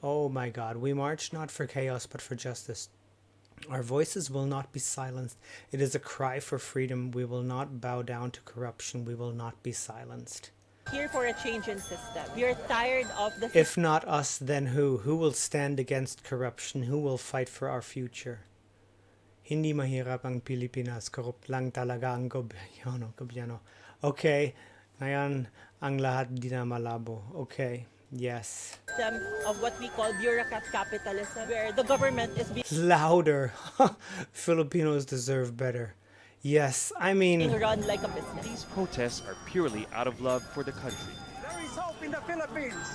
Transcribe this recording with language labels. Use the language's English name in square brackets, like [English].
[English] Oh my God, we march not for chaos, but for justice. Our voices will not be silenced. It is a cry for freedom. We will not bow down to corruption. We will not be silenced. Here for a change in system. We are tired of the... If not us, then who? Who will stand against corruption? Who will fight for our future? [Filipino] Hindi mahirap ang Pilipinas. Corrupt lang talaga ang gobyerno. Okay. Ngayon, ang lahat di na malabo. Okay. Yes. [English] System of what we call bureaucrat capitalism, where the government is being Louder. Filipinos deserve better. Yes, I mean... run like a business. These protests are purely out of love for the country. There is hope in the Philippines.